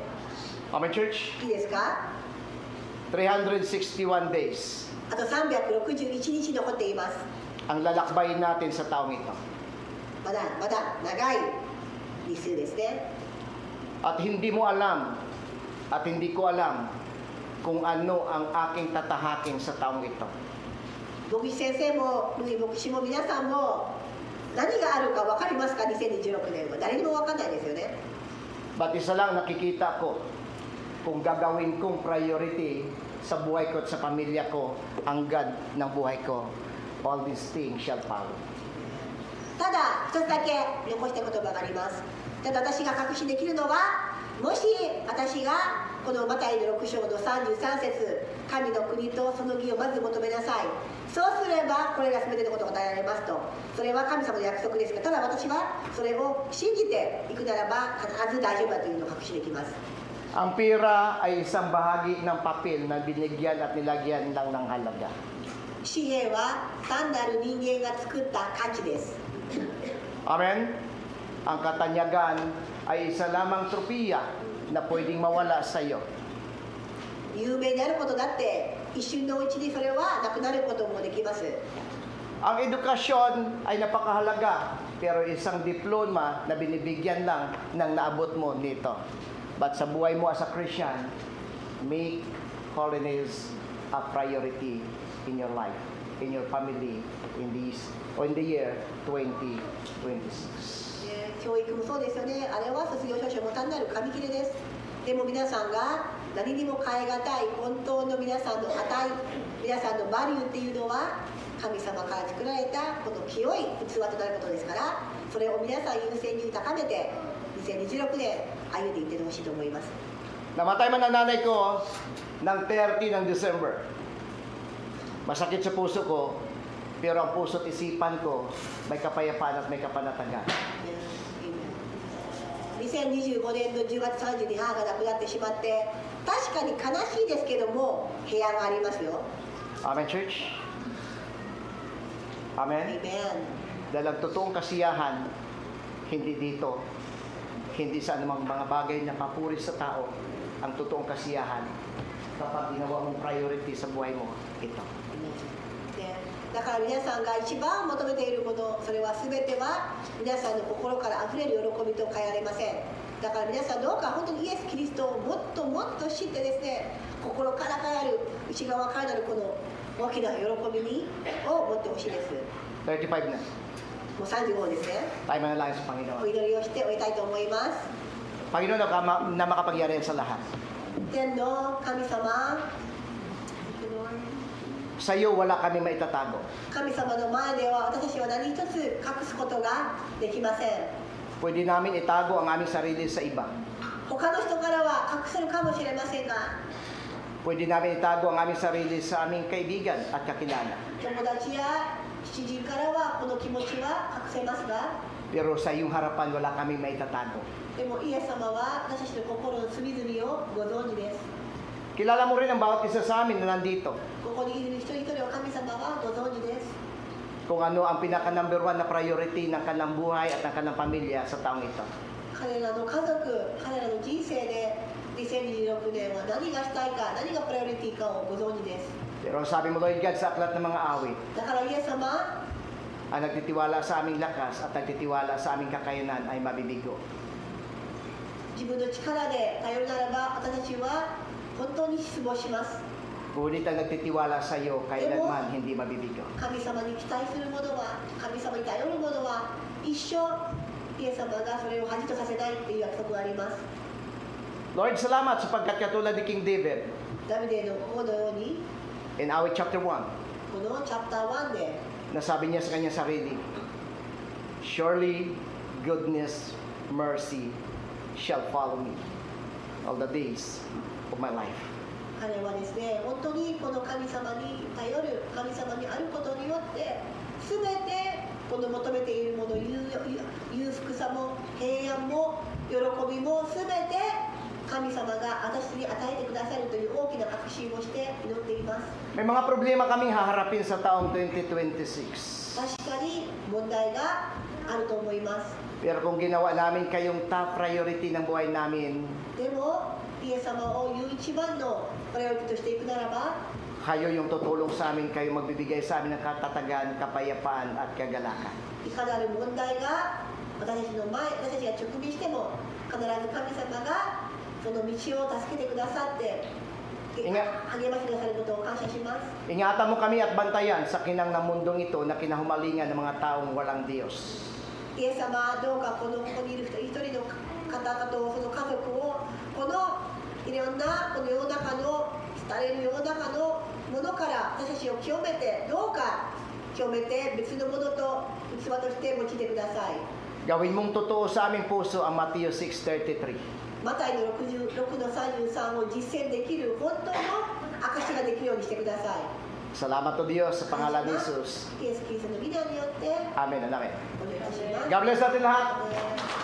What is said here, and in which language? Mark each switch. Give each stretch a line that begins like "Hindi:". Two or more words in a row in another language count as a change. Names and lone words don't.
English: Amen, church?
Japanese: いいですか？
English: 361 days
Japanese: あと361日残っています。
Filipino: ang lalakbayin natin sa taong ito.
Japanese: まだ長い日数ですね。
Filipino: At hindi mo alam at hindi ko alam kung ano ang aking tatahakin sa taong ito.
Japanese: 牧師先生も牧師も皆さんも何があるか分かりますか？2026年は誰にも分かんないですよね。
Filipino: But isa lang nakikita ko, kung gagawin kong priority sa buhay ko at sa pamilya ko, ang God ng buhay ko,
English: all these things shall follow.
Japanese: ただ一つだけ残した言葉があります。ただ私が確信できるのは、もし私がこのマタイの6章の33節、神の国とその義をまず求めなさい、そうすればこれら全てのことが与えられますと。それは神様の約束ですが、ただ私はそれを信じていくならば必ず大丈夫だというのを確信できます。
Filipino: Ang pera ay isang bahagi ng papel na binigyan at nilagyan lang ng halaga.
Japanese: 紙幣は単なる人間が作った価値です。
Filipino: Amen? Ang katanyagan ay isa lamang tropiya na pwedeng mawala sa iyo.
Japanese: 有名になることだって一瞬のうちにそれはなくなることもできます。
Filipino: Ang edukasyon ay napakahalaga, pero isang diploma na binibigyan lang ng naabot mo nito.
English: But
Filipino: sa buhay mo
English: as a Christian, make holiness a priority in your life, in your family, in the year 2026.
Japanese: 教育もそうですよね。あれは卒業証書も単なる紙切れです。でも皆さんが何にも代え難い本当の皆さんの値、皆さんのバリューっていうのは神様から作られたこの清い器となることですから、それを皆さん優先に高めて2026年歩んでいってほしいと思います。
Filipino: Namatay man ang nanay ko ng 30 ng December. Masakit sa puso ko, pero ang puso at isipan ko may kapayapaan at may kapanatagan.
Japanese: 2025 年の10月30日に母が亡くなってしまって、確かに悲しいですけども平安がありますよ。
English: Amen, church? Amen? Amen.
Filipino: Dahil ang totoong kasiyahan, hindi dito, hindi sa anumang mga bagay na papuri sa tao, ang totoong kasiyahan, kapag ginawa mong priority sa buhay mo, ito.
Japanese: だから皆さんが一番求めているもの、それは全ては皆さんの心からあふれる喜びと変えられません。だから皆さんどうか本当にイエス・キリストをもっともっと知ってですね、心からなる内側からなるこの大きな喜びを持ってほしいです。
Filipino: 35 na.
Japanese: もう35ですね。
Filipino: Tayo manalangin sa
Japanese: お
Filipino: Panginoon.
Japanese: 祈りをして終えたいと思います。
Filipino: Panginoon na makapangyarihan sa lahat.
Japanese: 天の神様、
Filipino: Sa iyo, wala kami maitatago.
Japanese: 神様の前では私たちは何一つ隠すことができません。
Filipino: Pwede namin itago ang aming sarili sa iba.
Japanese: 他の人からは隠せるかもしれませんが、
Filipino: Pwede namin itago ang aming sarili sa aming kaibigan at kakilala.
Japanese: 友達や知人からはこの気持ちは隠せますが、
Filipino: Pero sa iyong harapan, wala kami maitatago.
Japanese: でもイエス様は私たちの心の隅々をご存知です。
Filipino: Kilala mo rin ang bawat isa sa amin na nandito.
Japanese: ここにいる一人一人を神様はご存知です。
Filipino: Kung ano ang pinaka-number 1 na priority ng kanilang buhay at ng kanilang pamilya sa taong ito.
Japanese: 彼らの家族、彼らの人生で2026年は何がしたいか、何がプライオリティかをご存知です。
Filipino: Pero sabi mo,
English: Lord God,
Filipino: sa aklat ng mga awit,
Japanese: だからイエス様、
Filipino: ang nagtitiwala sa aming lakas at nagtitiwala sa aming kakayanan ay mabibigo.
Japanese: 自分の力で頼るならば私たちは本当に失望します。
Filipino: Ngunit ang nagtitiwala sa iyo, kailanman hindi mabibigo.
Japanese: 神様に期待する者は、神様に頼る者は一生イエス様がそれを恥とさせないという約束があります。
Filipino: Lord, salamat sapagkat katulad ni King David
Japanese: ダビデの王のように
English: in Awit chapter 1,
Japanese: このチャプター1で
Filipino: nasabi niya sa kanyang sarili,
English: Surely goodness, mercy shall follow me all the days of my life.
Japanese: 彼はですね、本当にこの神様に頼る、神様にあることによって全てこの求めているもの、裕福さも平安難も喜びも全て神様が私に与えてくださるという大きな確信をして祈っています。
Filipino: May mga problema kaming haharapin sa taong 2026.
Japanese: 確かに問題があると思います。
Filipino: Pero kung ginawa namin kayong top priority ng buhay namin,
Japanese: でもイエス様を一番のプライオリティとしていくならば、
Filipino: kayo yung tutulong sa amin, kayo magbibigay sa amin ng katatagan, kapayapaan at kagalakan.
Japanese: いかなる問題が私たちが直面しても必ず神様がその道を助けてくださって励ましてくださることを感謝します。
Filipino: Ingatan mo kami at bantayan sa kinang ng mundong ito na kinahumalingan ng mga taong walang Diyos.
Japanese: イエス様どうかここにいる一人の方々とその家族をこのいろんなこの世の中の廃れる世の中のものから私たちを清めてどうか清めて別のものと器として用いてください。
Filipino: Gawin mong totoo sa aming puso ang Mateo 6:33.
Japanese: マタイの66の33を実践できる本当の証ができるようにしてください。
Filipino: Salamat o Diyos sa pangalan ni Jesus.
Japanese: イエス・キリストの皆によって
English: Amen and amen.
Japanese: お願いします。
English: God bless
Filipino: natin lahat.
Japanese: アーメン